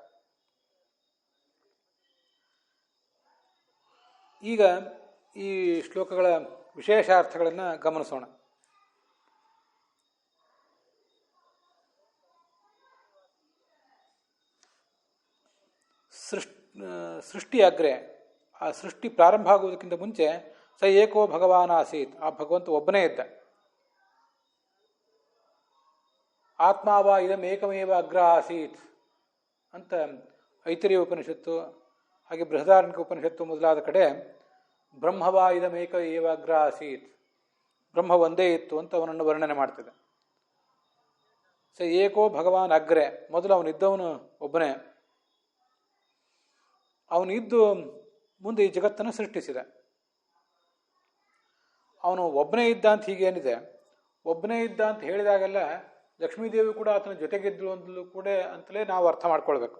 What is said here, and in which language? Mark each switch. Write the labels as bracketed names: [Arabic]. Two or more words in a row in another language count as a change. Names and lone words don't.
[Kannada] ಈಗ ಈ ಶ್ಲೋಕಗಳ ವಿಶೇಷ ಅರ್ಥಗಳನ್ನು ಗಮನಿಸೋಣ. [Sanskrit] ಸೃಷ್ಟಿ ಅಗ್ರೆ, [Kannada] ಆ ಸೃಷ್ಟಿ ಪ್ರಾರಂಭ ಆಗುವುದಕ್ಕಿಂತ ಮುಂಚೆ [Sanskrit] ಸ ಏಕೋ ಭಗವಾನ್ ಆಸೀತ್, [Kannada] ಆ ಭಗವಂತ ಒಬ್ಬನೇ ಇದ್ದ. [Sanskrit] ಆತ್ಮಾವ ಇದಂ ಏಕಮೇವ ಅಗ್ರ ಆಸೀತ್ [Kannada] ಅಂತ ಐತರೇಯ ಉಪನಿಷತ್ತು, ಹಾಗೆ ಬೃಹದಾರಣ್ಯಕ ಉಪನಿಷತ್ತು ಮೊದಲಾದ ಕಡೆ [Sanskrit] ಬ್ರಹ್ಮವಾ ಇದಂ ಏಕ ಏವ ಅಗ್ರ ಆಸೀತ್, [Kannada] ಬ್ರಹ್ಮ ಒಂದೇ ಇತ್ತು ಅಂತ ಅವನನ್ನು ವರ್ಣನೆ ಮಾಡ್ತಿದೆ. [Sanskrit] ಸ ಏಕೋ ಭಗವಾನ್ ಅಗ್ರೆ, [Kannada] ಮೊದಲು ಅವನಿದ್ದವನು ಒಬ್ಬನೇ. ಅವನಿದ್ದು ಮುಂದೆ ಈ ಜಗತ್ತನ್ನು ಸೃಷ್ಟಿಸಿದ. ಅವನು ಒಬ್ಬನೇ ಇದ್ದ ಅಂತ ಹೀಗೇನಿದೆ, ಒಬ್ಬನೇ ಇದ್ದ ಅಂತ ಹೇಳಿದಾಗೆಲ್ಲ ಲಕ್ಷ್ಮೀದೇವಿ ಕೂಡ ಆತನ ಜೊತೆಗಿದ್ದು ಅಂತಲೂ ಕೂಡ ಅಂತಲೇ ನಾವು ಅರ್ಥ ಮಾಡ್ಕೊಳ್ಬೇಕು.